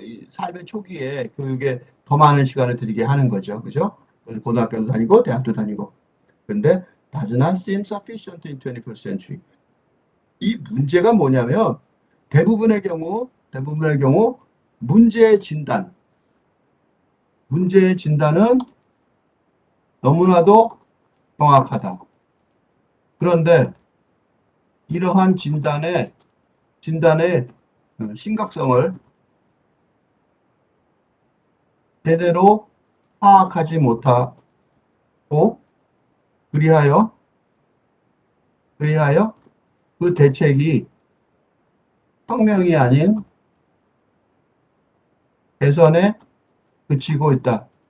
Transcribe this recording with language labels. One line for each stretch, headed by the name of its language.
Korean: 삶의 초기에 교육에 더 많은 시간을 들이게 하는 거죠. 그죠? 고등학교도 다니고, 대학도 다니고. 근데,
English: does not seem sufficient in 21st century.
Korean: 이 문제가 뭐냐면, 대부분의 경우, 문제의 진단. 문제의 진단은 너무나도 정확하다. 그런데, 이러한 진단의 심각성을 제대로 파악하지 못하고, 그리하여 그 대책이 혁명이 아닌 개선에 그치고 있다.